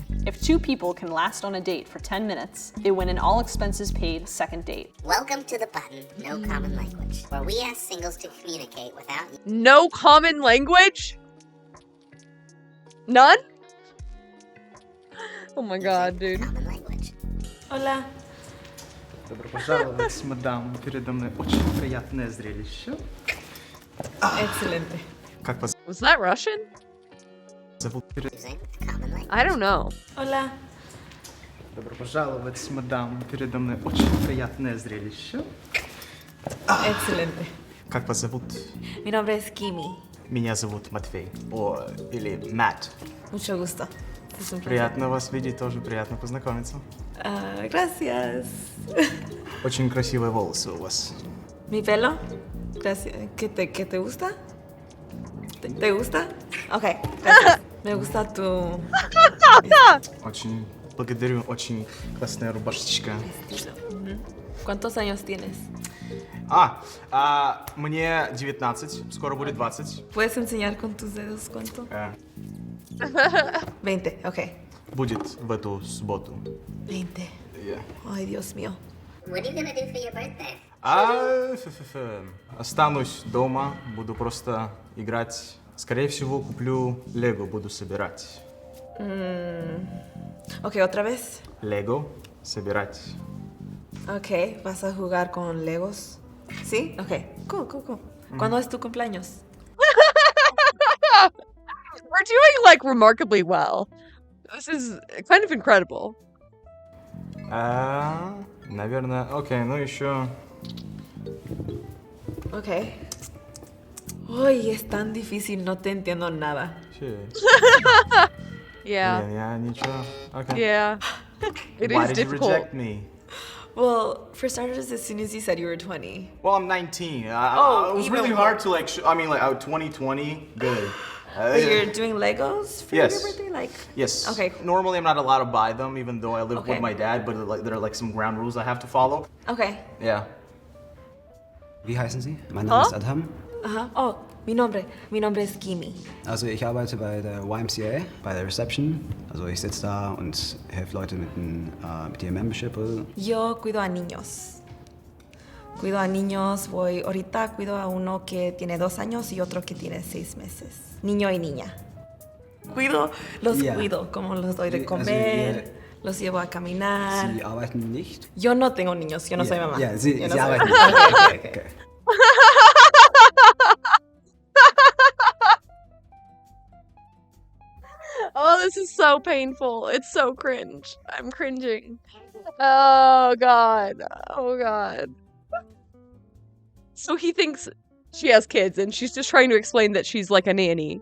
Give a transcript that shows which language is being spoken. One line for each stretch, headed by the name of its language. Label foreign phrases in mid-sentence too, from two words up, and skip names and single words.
English: If 2 people can last on a date for 10 minutes, they win an all expenses paid second date. Welcome to The Button, no common language, where we ask singles to communicate without No common language? None? Oh my god, dude. common language.
Spanish: Hola.
Russian: Добро пожаловать, мадам. Передо мной очень приятное зрелище.
Spanish: Excelente.
Russian: Как вас
English: Was that Russian?
Russian: зовут?
English: I don't know.
Spanish: Hola.
Russian: Добро пожаловать, мадам. Передо мной очень приятное зрелище.
Spanish: Excelente.
Russian: Как вас зовут?
Spanish: Mi nombre es Kimi.
Russian: Меня зовут Матвей. Или Мэтт.
Spanish: Mucho gusto. Es un placer.
Russian: Приятно вас видеть, тоже приятно познакомиться.
Spanish: Gracias.
Russian: Очень красивые волосы у вас.
Spanish: Mi pelo. Gracias. ¿Qué te gusta? ¿Te gusta? Ok, gracias. Me gusta tu...
Russian: Очень благодарю, очень классная рубашечка.
Spanish: ¿Cuántos años tienes?
Russian: Мне 19, скоро будет 20.
Spanish: ¿Puedes enseñar con tus dedos cuánto? 20, ok.
Russian: Будет в эту субботу. 20.
English: Yeah.
Spanish: Ay, Dios mío.
English: What are you gonna do for your birthday?
Russian: Останусь дома, буду просто играть. Скорее всего, куплю Лего, буду собирать.
Spanish: Ok, otra vez.
Russian: Лего собирать.
Spanish: Ok, vas a jugar con Legos. ¿Sí? Ok. Cool. ¿Cuándo es tu cumpleaños?
English: We're doing like remarkably well. This is kind of incredible.
Russian: Наверное, окей, ну еще...
Spanish: Ok. Uy, es tan difícil, no te entiendo nada.
English: Yeah.
Russian: Я ничего.
English: Okay. Yeah. It Why is did difficult. you reject me? Well, for starters, as soon as you said you were 20. Well, I'm 19. It was even really more. hard to like. 2020, good. But you're doing Legos for Yes. your birthday? Like, Yes. Okay. Normally, I'm not allowed to buy them, even though I live Okay. with my dad. But like, there are like some ground rules I have to follow. Okay. Yeah.
German: Wie heißen Sie? Mein Name ist Adham.
Spanish: Aha. Oh, mi nombre es Kimi.
German: Also ich arbeite bei der YMCA, bei der Reception. Also ich sitze da und helfe Leute mit ihrem Membership.
Spanish: Yo cuido a niños. Ahorita cuido a uno que tiene 2 años y otro que tiene 6 meses. Niño y niña.
German: Ja.
Spanish: Cuido, como los doy de
German: Also
Spanish: comer, los llevo a caminar.
German: Sie arbeiten nicht?
Spanish: Yo no tengo niños, yo no soy mamá.
German: Ja, Sie
Spanish: Yo no
German: Sie
Spanish: soy
German: arbeiten
Spanish: mamá.
German: nicht.
English: Okay. Oh, this is so painful. It's so cringe. I'm cringing. Oh god. Oh god. So he thinks she has kids and she's just trying to explain that she's like a nanny.